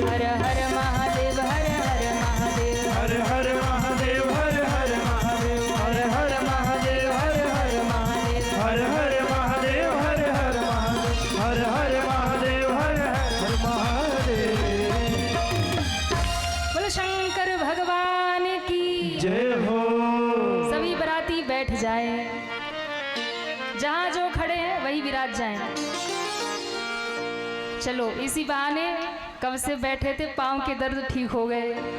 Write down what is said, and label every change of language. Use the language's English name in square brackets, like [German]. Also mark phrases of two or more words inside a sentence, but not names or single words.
[Hindi] हर हर महादेव, हर हर महादेव, हर हर महादेव, हर हर महादेव, हर हर महादेव, हर हर महादेव, हर हर महादेव, हर हर महादेव, हर हर महादेव, हर हर महादेव। बोलो शंकर भगवान की जय हो। सभी बराती बैठ जाए, जहां जो खड़े हैं वही विराज जाएं। चलो इसी बहाने कब से बैठे थे, पांव के दर्द ठीक हो गए।